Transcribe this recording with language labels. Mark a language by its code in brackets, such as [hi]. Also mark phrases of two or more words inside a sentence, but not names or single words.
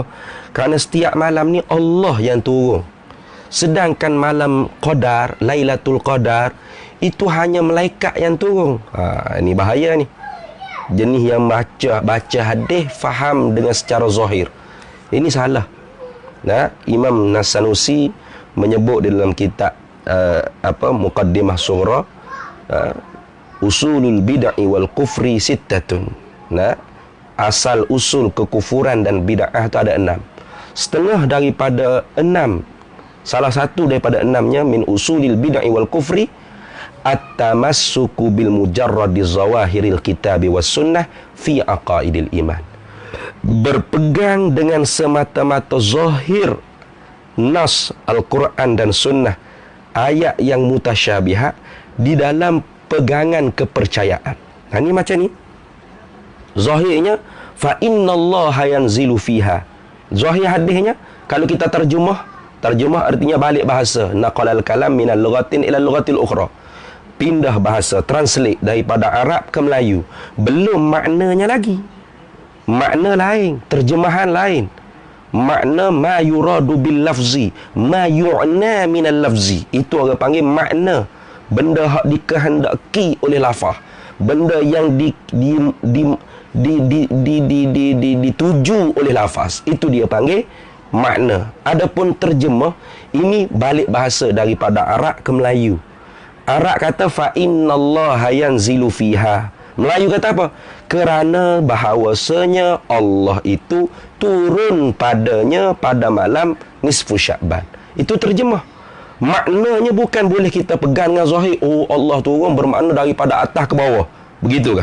[ms] Kerana setiap malam ni Allah yang turun. Sedangkan malam Qadar, Lailatul Qadar, itu hanya malaikat yang turun. Ini bahaya ni. Jenis yang baca hadis faham dengan secara zahir. Ini salah. Nah, Imam Nasanusi menyebut di dalam kitab Muqaddimah Sughra, [ar] أصول البدعة والكفر ستة. [ms] Nah, asal usul kekufuran dan bid'ah itu ada 6. Setengah daripada 6, salah satu daripada 6-nya [ar] من أصول البدعة والكفر التمسك بمجرد ظواهر الكتاب والسنة في عقائد الإيمان. [ms] Berpegang dengan semata-mata zahir nas Al-Quran dan sunnah, ayat yang mutasyabihat di dalam pegangan kepercayaan. Ini macam ni. [ar] Zahirnya فإن الله ينزل فيها. [ms] Zahir hadisnya kalau kita terjemah artinya balik bahasa, [ar] نقل الكلام من اللغة إلى اللغة الأخرى. [ms] Pindah bahasa, translate daripada Arab ke Melayu. Belum maknanya lagi. Makna lain, terjemahan lain. [ar] Makna ما يراد باللفظ ما يعنى من اللفظ. [ms] Itu orang panggil makna. Benda hak dikehendaki oleh lafaz, benda yang dituju oleh lafaz, itu dia panggil makna. Adapun terjemah, ini balik bahasa daripada Arab ke Melayu. Arab kata [ar] فإن الله ينزل فيها. [ms] Melayu kata apa? Kerana bahawasanya Allah itu turun padanya pada malam nisfu Sya'ban. Itu terjemah. Maknanya bukan boleh kita pegang dengan zahir, oh Allah turun bermakna daripada atas ke bawah. Begitukah?